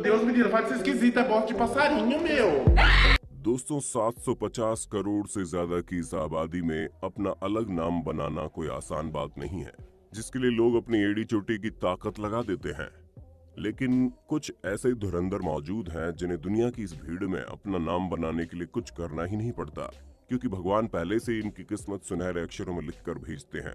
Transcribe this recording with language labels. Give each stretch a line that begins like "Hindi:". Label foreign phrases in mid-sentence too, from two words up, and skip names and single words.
Portuguese: menina, para de ser esquisita, bosta de passarinho, meu!
Hindi: दोस्तों 750 करोड़ से ज्यादा की इस आबादी में अपना अलग नाम बनाना कोई आसान बात नहीं है, जिसके लिए लोग अपनी एड़ी चोटी की ताकत लगा देते हैं। लेकिन कुछ ऐसे धुरंधर मौजूद हैं जिन्हें दुनिया की इस भीड़ में अपना नाम बनाने के लिए कुछ करना ही नहीं पड़ता, क्योंकि भगवान पहले से ही इनकी किस्मत सुनहरे अक्षरों में लिखकर भेजते हैं।